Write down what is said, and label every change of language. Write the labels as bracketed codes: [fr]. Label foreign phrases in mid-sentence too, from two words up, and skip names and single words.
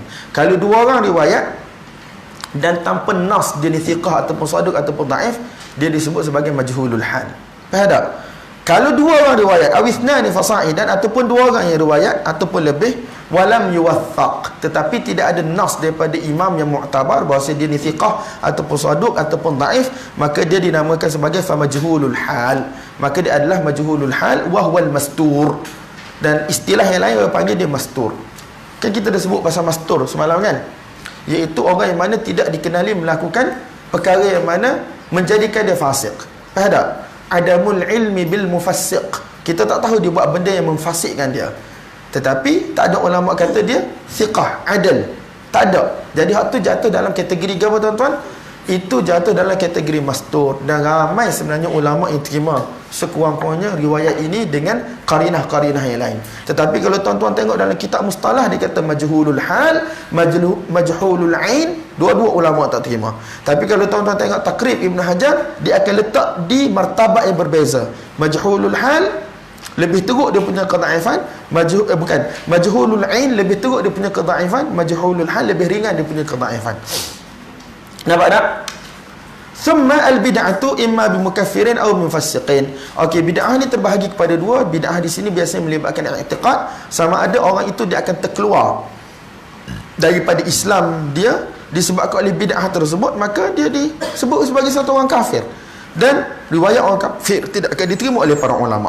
[ms] Kalau dua orang riwayat dan tanpa nas dia ni thiqah ataupun saduq ataupun dhaif, dia disebut sebagai [ar] مجهول الحال. [ms] Faham tak? Kalau dua orang riwayat [ar] أو اثنان فصاعدا, [ms] ataupun dua orang yang riwayat ataupun lebih, [ar] ولم يوثق, [ms] tetapi tidak ada nas daripada imam yang mu'tabar bahawa dia ni thiqah ataupun saduq ataupun dhaif, maka dia dinamakan sebagai [ar] فمجهول الحال. [ms] Maka dia adalah [ar] مجهول الحال وهو المستور. [ms] Dan istilah yang lain orang panggil dia mastur. Kan kita dah sebut pasal mastur semalam kan, iaitu orang yang mana tidak dikenali melakukan perkara yang mana menjadikan dia fasik. Faham tak? [ar] عدم العلم بالمفسق. [ms] Kita tak tahu dia buat benda yang memfasikkan dia, tetapi tak ada ulama kata dia thiqah, adil. Tak ada. Jadi hak tu jatuh dalam kategori apa tuan-tuan? Itu jatuh dalam kategori mastur. Dan ramai sebenarnya ulama yang terima sekurang-kurangnya riwayat ini dengan qarinah-qarinah yang lain. Tetapi kalau tuan-tuan tengok dalam kitab mustalah, dia kata [ar] مجهول الحال مجهول العين, [ms] dua-dua ulama tak terima. Tapi kalau tuan-tuan tengok Taqrib Ibn Hajar, dia akan letak di martabat yang berbeza. [ar] مجهول الحال [ms] lebih teruk dia punya kedhaifan, [ar] مجهول العين [ms] lebih teruk dia punya kedhaifan, [ar] مجهول الحال [ms] lebih ringan dia punya kedhaifan. Nampak tak? [ar] ثم البدعة إما بمكفر أو مفسق. [ms] Okey, bid'ah ni terbahagi kepada dua. Bid'ah di sini biasanya melibatkan i'tiqad, sama ada orang itu dia akan terkeluar daripada Islam dia disebabkan oleh bid'ah tersebut, maka dia disebut sebagai satu orang kafir. Dan riwayat orang kafir tidak akan diterima oleh para ulama.